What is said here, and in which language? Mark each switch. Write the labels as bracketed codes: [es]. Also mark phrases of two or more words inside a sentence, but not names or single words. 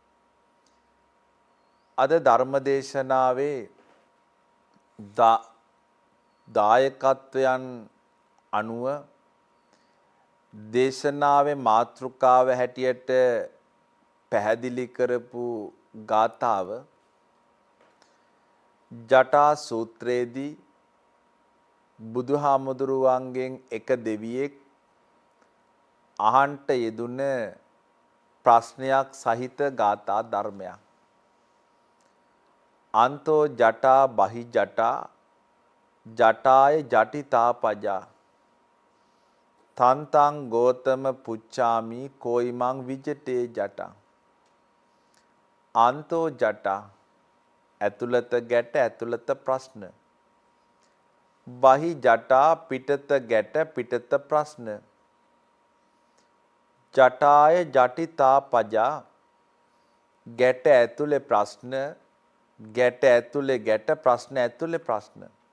[si] අද ධර්මදේශනාවේ දායකත්වයන් අනුව දේශනාවේ මාතෘකාව හැටියට පැහැදිලි කරපු ගාථාව ජටා සූත්‍රයේදී බුදුහාමුදුරුවන්ගෙන් එක දෙවියෙක් අහන්ට යෙදුන ප්‍රශ්නයක් සහිත ගාථා ධර්මයක්. [pi] අන්තෝ ජටා බහි ජටා ජටාය ජටිතා පජා තන්තං ගෝතම පුච්චාමි කෝයිමං විජටේ ජටා. අන්තෝ ජටා [si] ඇතුළත ගැට, ඇතුළත ප්‍රශ්න. [pi] බහි ජටා [si] පිටත ගැට, පිටත ප්‍රශ්න. [pi] ජටාය ජටිතා පජා [si] ගැට ඇතුලේ ප්‍රශ්න, ගැට ඇතුලේ ගැට, ප්‍රශ්න ඇතුලේ ප්‍රශ්න.